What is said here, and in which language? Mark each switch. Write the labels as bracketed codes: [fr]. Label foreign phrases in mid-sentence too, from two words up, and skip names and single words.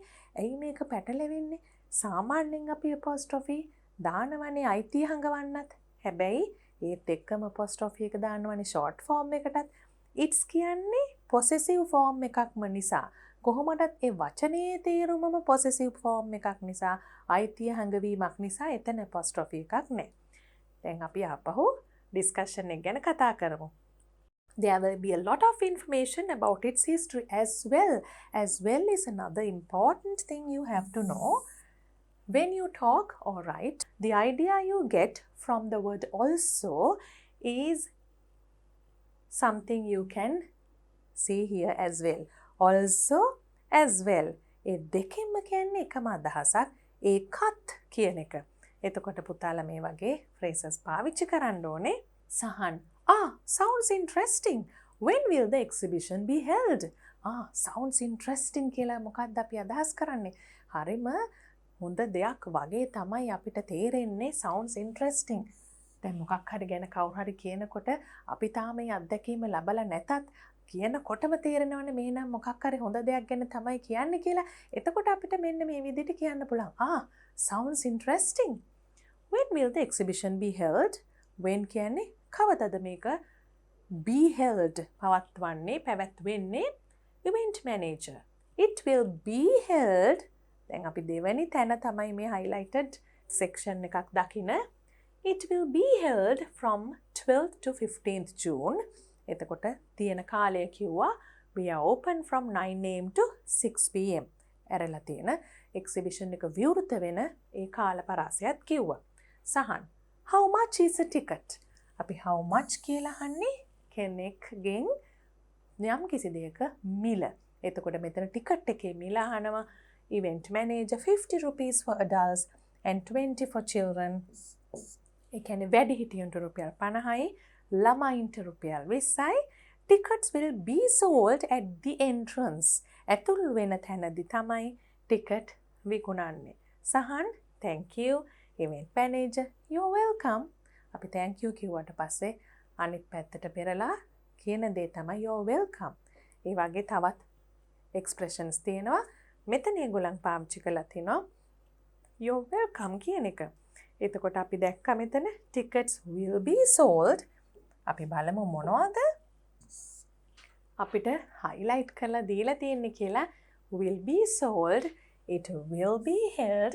[si] ඇයි මේක පැටලෙන්නේ? සාමාන්‍යයෙන් අපි apostrophe දානවනේ අයිතිය හඟවන්නත්. හැබැයි ඒත් එක්කම apostrophe එක දානවනේ [en] short form [si] එකටත්. it's කියන්නේ [en] possessive form [si] එකක්ම නිසා කොහොමදත් ඒ වචනේ තේරුමම [en] possessive form [si] එකක් නිසා අයිතිය හඟවීමක් නිසා එතන apostrophe එකක් නැහැ. දැන් අපි ආපහු discussion එක ගැන කතා කරමු. [en] There will be a lot of information about its history as well. As well is another important thing you have to know. When you talk or write, the idea you get from the word also is something you can see here as well. Also as well. [si] ඒ දෙකෙන්ම කියන්නේ එකම අදහසක්. ඒකත් කියන එක. එතකොට පුතාලා මේ වගේ phrases පාවිච්චි කරන්න ඕනේ. සහන්. [en] Sounds interesting. When will the exhibition be held? Sounds interesting [si] කියලා මොකක්ද අපි අදහස් කරන්නේ? හරිම හොඳ දෙයක් වගේ තමයි අපිට තේරෙන්නේ [en] sounds interesting. [si] දැන් මොකක් හරි ගැන කවුරු හරි කියනකොට අපි තාම මේ අත්දැකීම ලැබලා නැතත් කියනකොටම තේරෙනවනේ මේ නම් මොකක් හරි හොඳ දෙයක් ගැන තමයි කියන්නේ කියලා. එතකොට අපිට මෙන්න මේ විදිහට කියන්න පුළුවන්. [en] Sounds interesting. When will the exhibition be held? [si] When කියන්නේ කවදද මේක [en] be held [si] පවත්වන්නේ පැවැත්වෙන්නේ? [en] Event manager. It will be held. [si] දැන් අපි දෙවෙනි තැන තමයි මේ [en] highlighted section [si] එකක් දකින. [en] It will be held from 12th to 15th June. [si] එතකොට තියෙන කාලය කිව්වා [en] we are open from 9 am to 6 pm. [si] ඇරලා තියෙන exhibition එක විවෘත වෙන ඒ කාල පරාසයත් කිව්වා. සහන්. [en] How much is a ticket? [si] අපි [en] how much [si] කියලා අහන්නේ කෙනෙක්ගෙන් යම් කිසි දෙයක මිල. එතකොට මෙතන ටිකට් එකේ මිල අහනවා. [en] Event manager 50 rupees for adults and 20 for children. [si] ඒ කියන්නේ වැඩිහිටියන්ට රුපියල් 50යි ළමයින්ට රුපියල් 20යි. [en] Tickets will be sold at the entrance. [si] ඇතුල් වෙන තැනදී තමයි ටිකට් විකුණන්නේ. [en] සහන් thank you. Event manager you're welcome. [si] අපි [en] thank you [si] කිව්වට පස්සේ අනිත් පැත්තට පෙරලා කියන දේ තමයි [en] you're welcome. [si] ඒ වගේ තවත් expressions තියෙනවා. මෙතන ඒගොල්ලන් පාවිච්චි කරලා තිනවා [en] you're welcome [si] කියන එක. එතකොට අපි දැක්කා මෙතන [en] tickets will be sold. [si] අපි බලමු මොනවද අපිට highlight කරලා දීලා තියෙන්නේ කියලා. [en] will be sold, it will be held.